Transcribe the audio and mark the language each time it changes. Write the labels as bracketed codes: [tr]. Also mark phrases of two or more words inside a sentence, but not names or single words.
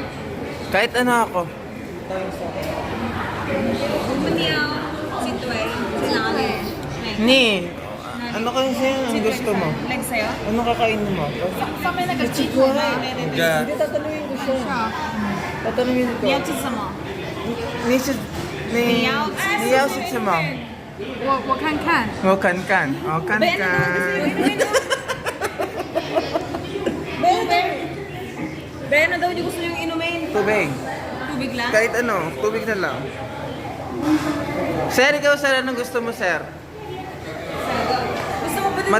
[tl] Kahit ano ako. Bumaniyaw, chitway. Sila kami. Ni, ano kasi ang gusto mo? Like sa'yo? Ano kakainin mo? Sa may nag-chitway. Hindi, tatanungin ko siya. Tatanungin ko. [zh] 你要吃什么？你是你要是什么？我看看。我看看，我看看。 [tl] Ben, ano daw niyo gusto niyong inumin? Tubig. Tubig lang? Kahit ano, tubig na lang. Sir, ikaw sir, anong gusto mo sir? Gusto mo ba din?